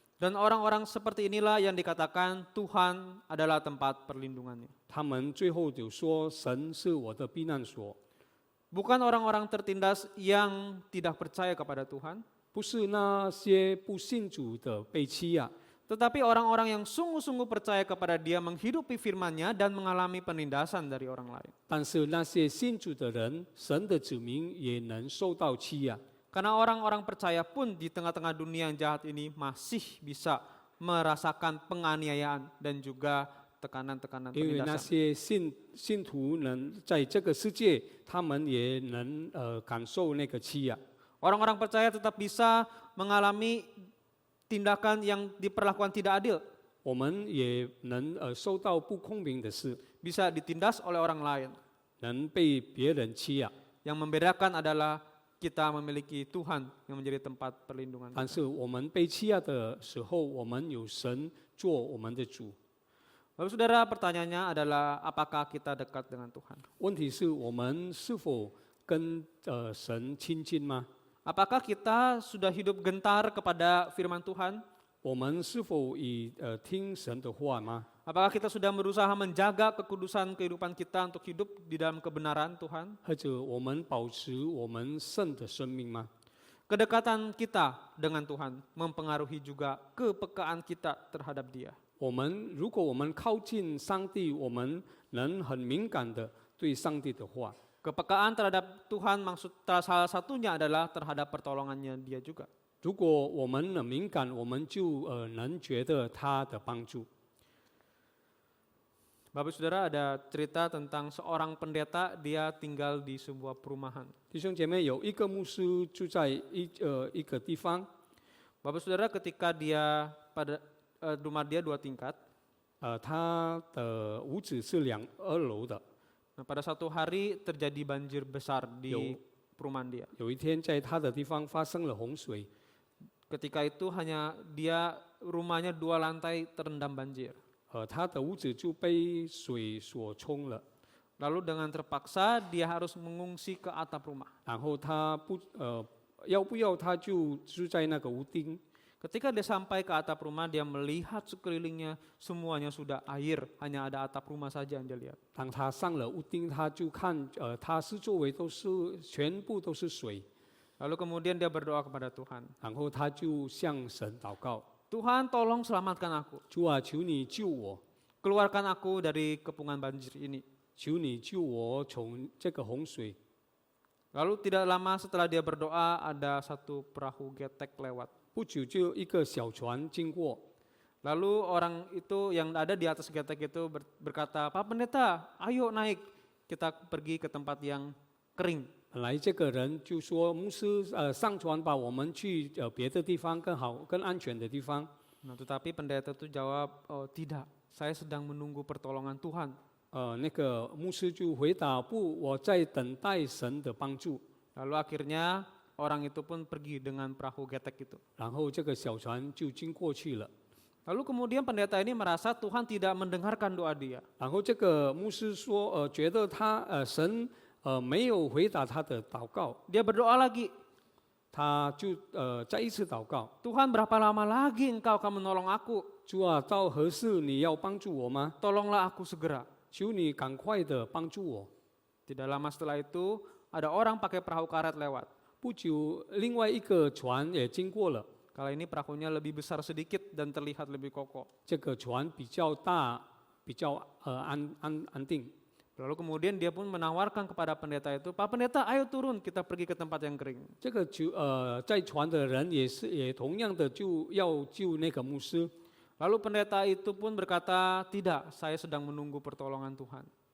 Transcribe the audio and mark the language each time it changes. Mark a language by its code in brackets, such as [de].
[id] Dan orang-orang seperti inilah yang dikatakan Tuhan adalah tempat perlindungannya. [zh] 他们最后就说：“神是我的避难所。” [id] Bukan orang-orang tertindas yang tidak percaya kepada Tuhan, [zh] 不是那些不信主的被欺压， [id] tetapi orang-orang yang sungguh-sungguh percaya kepada Dia, menghidupi firman-Nya dan mengalami penindasan dari orang lain. [zh] 但是那些信主的人，神的子民也能受到欺压。 [id] Karena orang-orang percaya pun di tengah-tengah dunia yang jahat ini masih bisa merasakan penganiayaan dan juga tekanan-tekanan [zh] 因为那些信徒能在这个世界，他们也能感受那个欺压。 [id] Orang-orang percaya tetap bisa mengalami tindakan yang diperlakukan tidak adil, [zh] 我们也能受到不公平的事， [id] bisa ditindas oleh orang lain. [zh] 能被别人欺压。 [id] Yang membedakan adalah kita memiliki Tuhan yang menjadi tempat perlindungan. [zh] 但是我们被欺压的时候，我们有神做我们的主。 [id] Lalu saudara, pertanyaannya adalah apakah kita dekat dengan Tuhan? [zh] 问题是我们是否跟神亲近吗？ [id] Apakah kita sudah hidup gentar kepada firman Tuhan? [zh] 我们是否以听神的话吗？ [id] Apakah kita sudah berusaha menjaga kekudusan kehidupan kita untuk hidup di dalam kebenaran Tuhan? [zh] 或者我们保持我们圣的生命吗？ [id] Kedekatan kita dengan Tuhan mempengaruhi juga kepekaan kita terhadap Dia. [zh] 如果我们靠近上帝，我们能很敏感的对上帝的话。 [id] Kepekaan terhadap Tuhan maksud salah satunya adalah terhadap pertolongannya Dia juga. [zh] 如果我们很敏感，我们就能觉得他的帮助。 [id] Bapak Saudara, ada cerita tentang seorang pendeta, dia tinggal di sebuah perumahan. [zh] 弟兄姐妹，有一个牧师住在一个地方， [id] Bapak Saudara, ketika dia pada rumah dia 2 tingkat, [zh] 他的屋子是2楼的。 [id] nah, pada suatu hari terjadi banjir besar di perumahan dia. [zh] 有一天，在他的地方发生了洪水， [id] Ketika itu hanya dia rumahnya 2 lantai terendam banjir. [zh] 他的屋子就被水所冲了。 [id] Lalu dengan terpaksa dia harus mengungsi ke atap rumah. [zh] 然后他要不要他就住在那个屋顶。 [id] Ketika dia sampai ke atap rumah, dia melihat sekelilingnya semuanya sudah air, hanya ada atap rumah saja yang dia lihat. [zh] 当他上了屋顶，他就看他四周围都是全部都是水。 [id] Lalu kemudian dia berdoa kepada Tuhan. [zh] 然后他就向神祷告： [id] Tuhan, tolong selamatkan aku. [zh] 主啊，求你救我， [id] Keluarkan aku dari kepungan banjir ini. [zh] 求你救我从这个洪水。 [id] Lalu tidak lama setelah dia berdoa, ada satu perahu getek lewat. [zh] 不久就一个小船经过， [id] Lalu orang itu yang ada di atas getek itu berkata, Pak Pendeta, ayo naik, kita pergi ke tempat yang kering. [zh] 本来这个人就说：“牧师，上船吧，我们去别的地方更好、更安全的地方。” [id] Nah, tetapi pendeta itu jawab, oh, tidak, saya sedang menunggu pertolongan Tuhan. [zh] 那个牧师就回答：“不，我在等待神的帮助。” [id] Lalu akhirnya orang itu pun pergi dengan perahu getek itu. [zh] 然后这个小船就经过去了。 [id] Lalu kemudian pendeta ini merasa Tuhan tidak mendengarkan doa dia. [zh] 然后这个牧师说：“觉得神没有回答他的祷告。” [id] Dia berdoa lagi, [zh] 他就再一次祷告 [id] Tuhan berapa lama lagi engkau akan menolong aku? [zh] 主啊，到何时你要帮助我吗？ [id] Tolonglah aku segera. [zh] 求你赶快的帮助我。 [id] Tidak lama setelah itu ada orang pakai perahu karet lewat. [zh] 不久，另外一个船也经过了， [id] Kali ini perahunya lebih besar sedikit dan terlihat lebih kokoh. [zh] 这个船比较大，比较安定。 [id] Lalu kemudian dia pun menawarkan kepada pendeta itu, Pak Pendeta, ayo turun, kita pergi ke tempat yang kering. [zh] 这个在船的人也同样的就要救那个牧师。 [id] Lalu pendeta itu pun berkata, tidak, saya sedang menunggu pertolongan Tuhan.